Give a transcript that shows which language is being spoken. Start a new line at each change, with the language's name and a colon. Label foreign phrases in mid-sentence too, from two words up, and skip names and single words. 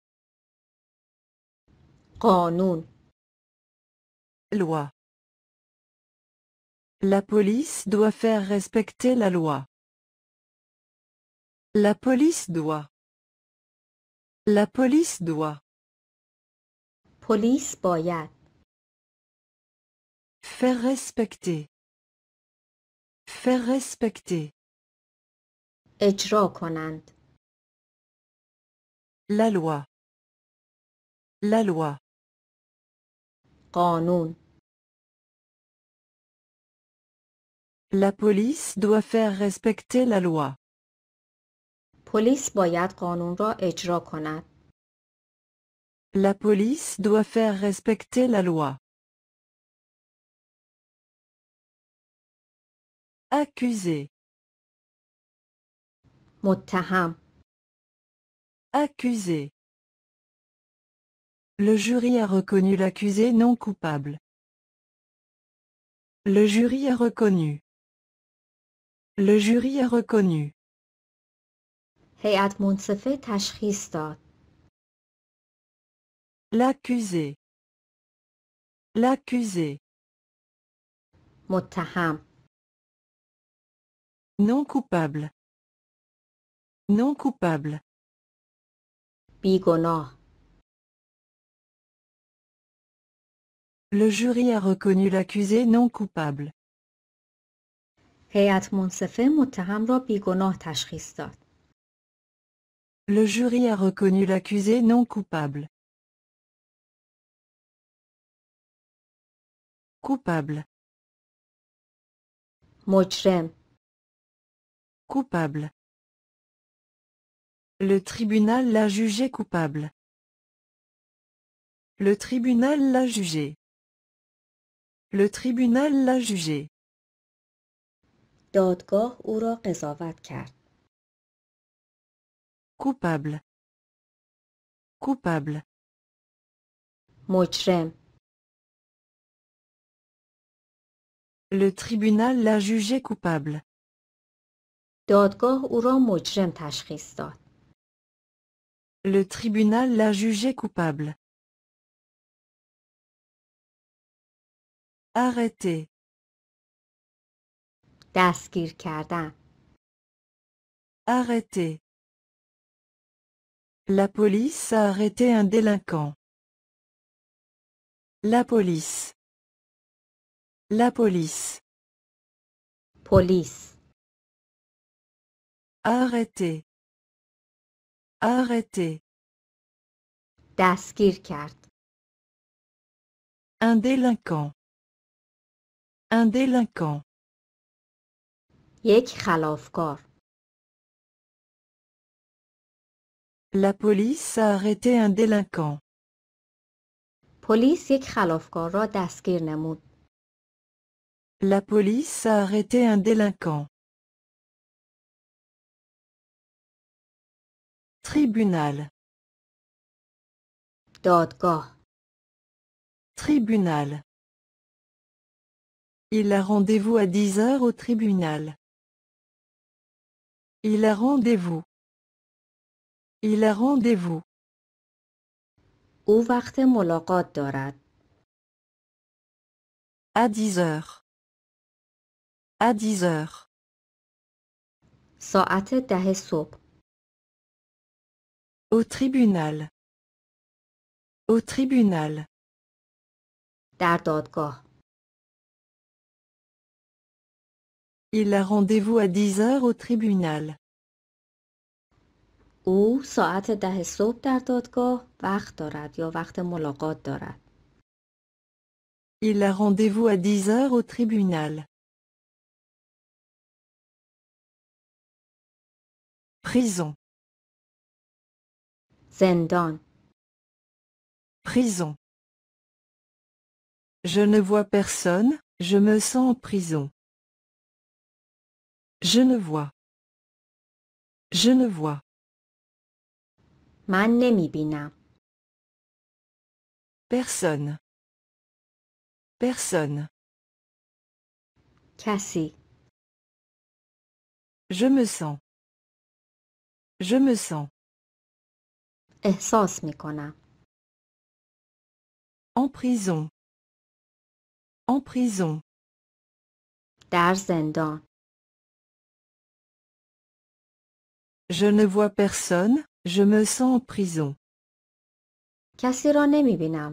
Persian: قانون.
French: Loi. La police doit faire respecter la loi. La police doit. La police doit.
Persian: پلیس باید.
French: Faire respecter. Faire respecter.
Persian: اجرا کنند.
French: La loi. La loi.
Persian: قانون.
French: La police doit faire respecter la loi.
Persian: پلیس باید قانون را اجرا کند.
French: La police doit faire respecter la loi. Accusé.
Persian: متهم.
French: Accusé. Le jury a reconnu l'accusé non coupable. Le jury a reconnu. Le jury a reconnu.
Persian: هیئت منصفه تشخیص داد.
French: L'accusé. L'accusé.
Persian: متهم.
French: Non coupable. Non coupable.
Persian: بیگناه.
French: Le jury a reconnu l'accusé non coupable.
Persian: هیئت منصفه متهم را بیگناه تشخیص داد.
French: Le jury a reconnu l'accusé non coupable. Coupable.
Persian: مجرم.
French: Coupable. Le tribunal l'a jugé coupable. Le tribunal l'a jugé. Le tribunal l'a jugé.
Persian: دادگاه او را قضاوت کرد.
French: Coupable. Coupable.
Persian: مجرم.
French: Le tribunal l'a jugé coupable.
Persian: دادگاه او را مجرم تشخیص داد.
French: Le tribunal l'a jugé coupable. Arrêter.
Persian: دستگیر کردن.
French: Arrêter. La police a arrêté un délinquant. La police. La police.
Persian: پلیس.
French: Arrêter. Arrêter.
Persian: دستگیر کرد.
French: Un délinquant. Un délinquant.
Persian: یک خلافکار.
French: La police a arrêté un délinquant.
Persian: پلیس یک خلافکار را دستگیر نمود.
French: La police a arrêté un délinquant. Tribunal.
Persian: دادگاه.
French: Tribunal. Il a rendez-vous à 10 heures au tribunal. Il a rendez-vous. Il a rendez-vous.
Persian: او وقت ملاقات دارد.
French: À 10 heures. À 10 heures.
Persian: ساعت 10 صبح.
French: Au tribunal. Au tribunal.
Persian: در دادگاه.
French: Il a rendez-vous à 10 heures au tribunal.
Persian: او ساعت 10 صبح در دادگاه وقت دارد یا وقت ملاقات دارد.
French: Il a rendez-vous à 10 heures au tribunal. Prison.
Persian: زندان.
French: Prison. Je ne vois personne, je me sens en prison. Je ne vois. Je ne vois.
Persian: من نمی بینم.
French: Personne. Personne.
Persian: کسی.
French: Je me sens. Je me sens.
Persian: احساس می کنم.
French: En prison. En prison.
Persian: در زندان.
French: Je ne vois personne, je me sens en prison.
Persian: کسی را نمی بینم.